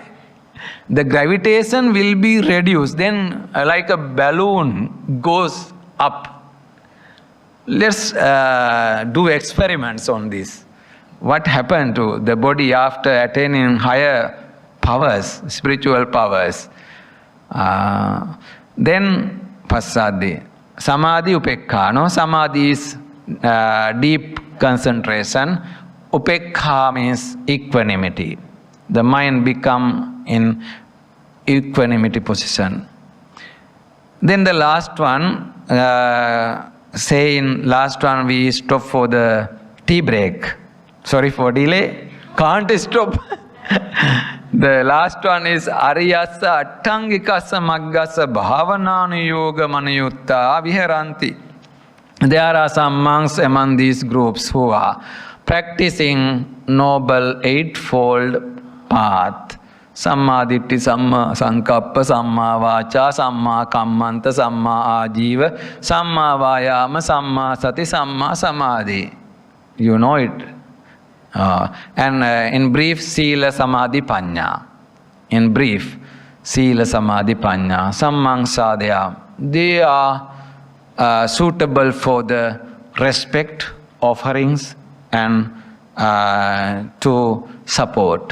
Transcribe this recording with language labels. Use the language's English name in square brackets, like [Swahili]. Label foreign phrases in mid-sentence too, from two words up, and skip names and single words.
[English] The gravitation will be reduced. Then like a balloon goes up. Let's do experiments on this. What happened to the body after attaining higher powers, spiritual powers? Then Passadi. [Pali] Samadhi Upekha. [English] No? Samadhi is deep concentration. Upekha means equanimity. The mind become in equanimity position. Then the last one, last one we stop for the tea break. Sorry for delay. Can't stop. The last one is [Pali] Ariyasa Attangikasa Maggasa Bhavananuyyoga Manuyutta Viharanti. [English] There are some monks among these groups who are practicing noble eightfold path. [Pali] Samma Ditti, Samma Sankappa, Samma Vacha, Samma Kammanta, Samma Ajiva, Samma Vayama, Samma Sati, Samma Samadhi. [English] You know it. And in brief, [Pali] Sila Samadhi Panya. [English] In brief, [Pali] Sila Samadhi Panya. [English] Some monks are there. They are suitable for the respect, offerings, and to support.